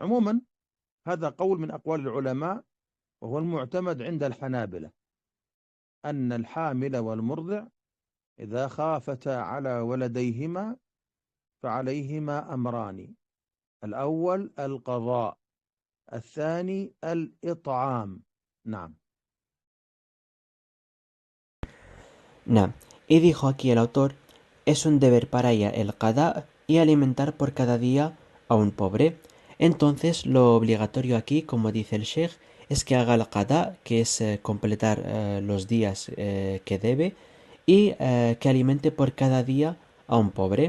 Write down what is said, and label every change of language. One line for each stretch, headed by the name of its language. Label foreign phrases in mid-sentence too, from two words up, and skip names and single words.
Arabic: عموما هذا قول من أقوال العلماء، وهو المعتمد عند الحنابلة، أن الحامل والمرضع إذا خافتا على ولديهما فعليهما أمران: الأول القضاء، الثاني الإطعام. نعم.
Spanish: Nah, y dijo aquí el autor, es un deber para ella el qada y alimentar por cada día a un pobre. Entonces, lo obligatorio aquí, como dice el sheikh, es que haga el qada, que es completar los días que debe, y que alimente por cada día a un pobre.